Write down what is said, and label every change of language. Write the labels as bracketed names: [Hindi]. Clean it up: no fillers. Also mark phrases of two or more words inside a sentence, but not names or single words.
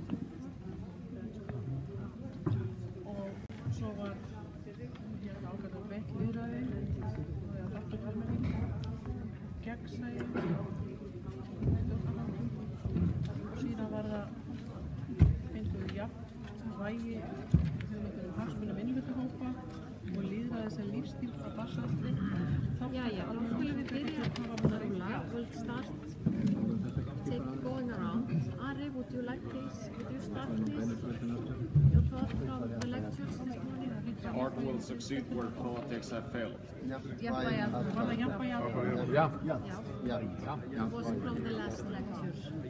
[Icelandic] Og svo var hér ákvæða veitt lýðræði og aftur talmenning, gegnsæi, síðan var það fengur jafn vægi hagsmuna minnihlutahópa og lýðræði sem lífstíl frá barnsaldri. [English] Yeah, well, we'll start going around. Ari, would you start please? Your thought from the lectures this morning? Art will succeed where politics have failed. What was from the last lectures?